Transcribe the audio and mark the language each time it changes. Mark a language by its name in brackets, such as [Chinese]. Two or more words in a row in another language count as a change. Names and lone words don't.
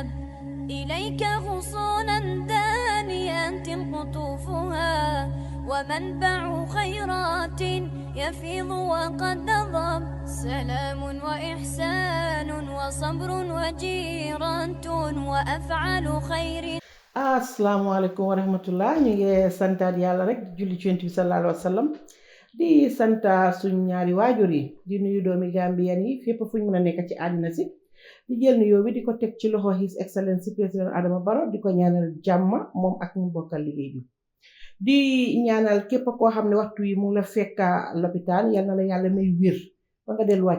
[Arabic] إليك غصونا دانيات قطوفها، ومنبع خيرات يفيض وقد نضب. سلام وإحسان وصبر وجيرة وأفعال خير. السلام عليكم ورحمة الله. [Wolof] ñu ngi santaat yàlla rek di julli ci Yonent bi [Arabic] صلى الله عليه وسلم [Wolof] di santa suñ ñaari waajur yi di nuyu doomi Gambien yi fépp fuñ mën a nekk ci àddina si di jël nuyoo bi di ko teg ci loxo [English] His Excellency [Wolof] président Adama Barrow di ko ñaanal jàmm moom ak ñu bokkal liggéey bi di ñaanal képp koo xam ne waxtu yi mu ngi la fekka lopitaan yal na la yàlla may wér ba nga delluwaat